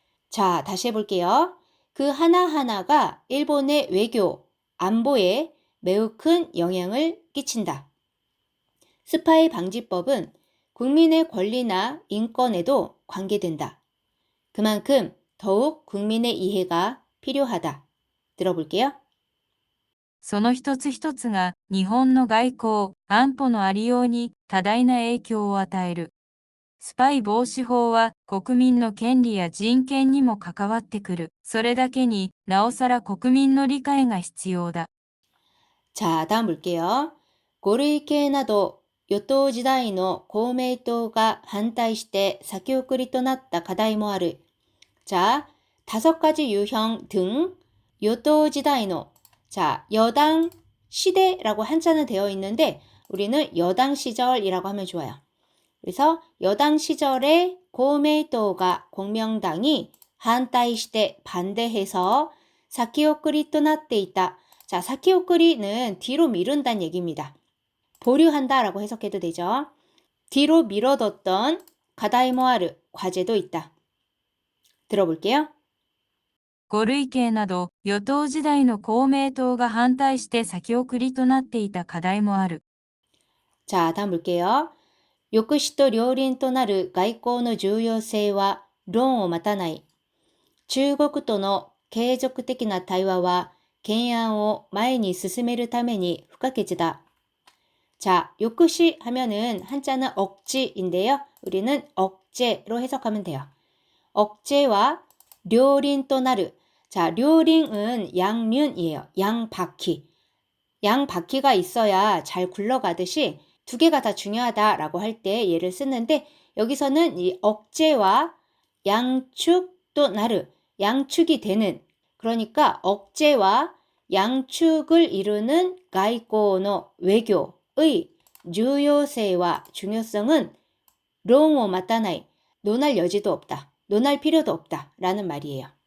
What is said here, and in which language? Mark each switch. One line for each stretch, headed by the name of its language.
Korean: 자, 다시 해볼게요. 그 하나하나가 일본의 외교, 안보에 매우 큰 영향을 끼친다. 스파이 방지법은 국민의 권리나 인권에도 관계된다. 그만큼 더욱 국민의 이해가 필요하다. 들어볼게요.
Japanese: その一つ一つが日本の外交・安保のありように多大な影響を与える。スパイ防止法は国民の権利や人権にも関わってくる。それだけになおさら国民の理解が必要だ。
Korean: 자, 다음 볼게요.
Japanese: 고르이系など与党時代の公明党が反対して先送りとなった課題もある.
Korean: 자, 5가지 유형 등
Japanese: 与党時代の,
Korean: 자, 여당 시대라고 한자는 되어 있는데 우리는 여당 시절이라고 하면 좋아요. 그래서 여당 시절에 공명당가 공명당이
Japanese: 한타이
Korean: 시대 반대해서
Japanese: 사키오쿠리
Korean: 또
Japanese: 나tte
Korean: 있다. 자, 사키오쿠리는 뒤로 미룬다는 얘기입니다. 보류한다 라고 해석해도 되죠. 뒤로 미뤄뒀던
Japanese: 가다이모아르
Korean: 과제도 있다. 들어볼게요.
Japanese: 5類型など与党時代の公明党が反対して先送りとなっていた課題もある。
Korean: 자, 다음 볼게요.
Japanese: 抑止と両輪となる外交の重要性は論を待たない。中国との継続的な対話は懸案を前に進めるために不可欠だ.
Korean: 자,
Japanese: 抑止
Korean: 하면은 한자는 억지인데요. 우리는 억제로 해석하면 돼요. 억제와
Japanese: 両輪となる.
Korean: 자, 両輪은 양륜이에요. 양바퀴. 양바퀴가 있어야 잘 굴러가듯이 두 개가 다 중요하다라고 할 때 얘를 쓰는데 여기서는 이 억제와 양축
Japanese: 또 나르,
Korean: 양축이 되는, 그러니까 억제와 양축을 이루는
Japanese: 가이코노
Korean: 외교의 중요성과 중요성은
Japanese: 롱오 마타나이,
Korean: 논할 여지도 없다, 논할 필요도 없다 라는 말이에요.